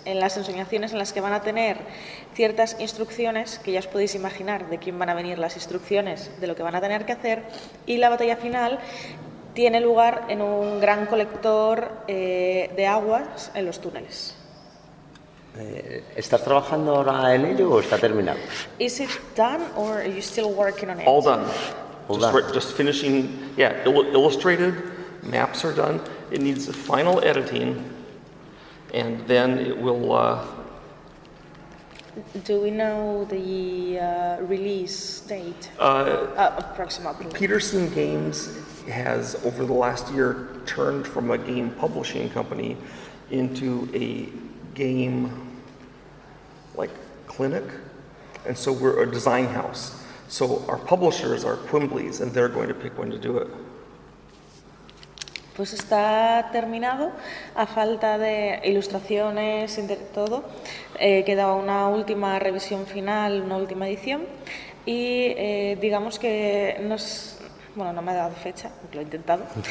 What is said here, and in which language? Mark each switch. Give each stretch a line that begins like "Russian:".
Spanish: En las ensoñaciones en las que van a tener ciertas instrucciones, que ya os podéis imaginar de quién van a venir las instrucciones, de lo que van a tener que hacer, y la batalla final tiene lugar en un gran colector de aguas en los túneles. ¿Estás trabajando ahora en ello o está terminado?
English: Is it done or are you still working on it? All done. Just finishing, illustrated, maps are done. It needs final editing, and then it will... Do we know the release date, approximately? Peterson Games has, over the last year, turned from a game publishing company into a game clinic, and so we're a design house. So our publishers are Quimbleys, and they're going to pick when to do it.
Spanish: Pues está terminado, a falta de ilustraciones y todo. Queda una última revisión final, una última edición, y digamos que bueno, no me ha dado fecha, porque lo he intentado.